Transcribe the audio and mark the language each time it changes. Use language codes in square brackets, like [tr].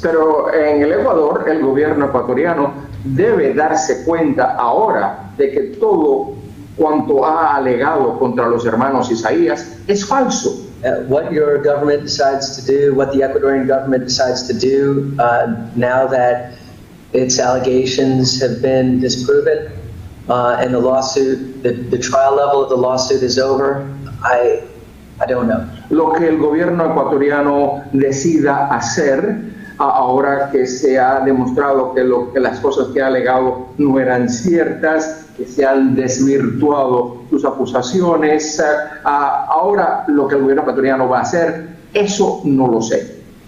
[es] Pero en el Ecuador, el gobierno ecuatoriano debe darse cuenta ahora de que todo cuanto ha alegado contra los hermanos Isaías es falso. [en] What your government decides to do, what the Ecuadorian government decides to do now that its allegations have been disproven, and the lawsuit, the trial level of the lawsuit is over, I don't know. [es] Lo que el gobierno ecuatoriano decida hacer, ahora que se ha demostrado que las cosas que ha alegado no eran ciertas, que se han desvirtuado sus acusaciones, ahora lo que el gobierno ecuatoriano va a hacer, eso no lo sé.